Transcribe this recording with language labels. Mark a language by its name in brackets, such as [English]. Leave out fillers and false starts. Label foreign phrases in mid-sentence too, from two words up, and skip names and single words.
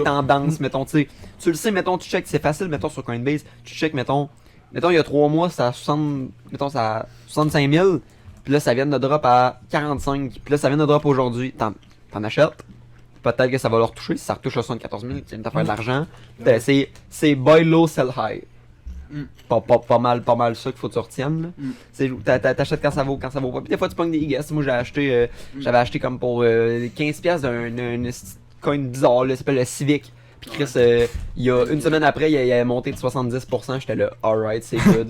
[French] tendances, mettons, tu sais, tu le sais, mettons, tu check, c'est facile, mettons, sur Coinbase, tu check, mettons, il y a 3 mois, c'est à 60, mettons, c'est à 65 000, puis là, ça vient de drop à 45, puis là, ça vient de drop aujourd'hui, t'en achètes, peut-être que ça va leur toucher, si ça retouche à 74 000, tu viens de faire de l'argent, c'est [English] buy low, sell high. Mm. [French] Pas mal ça qu'il faut que tu retiennes. Là. Mm. C'est t'achètes quand ça vaut pas. Puis des fois tu pognes des guesses. Moi j'avais acheté comme pour 15$ d'un coin bizarre là, ça s'appelle le Civic. Puis Chris, il y a une semaine après, il a monté de 70%, j'étais là, alright, c'est good.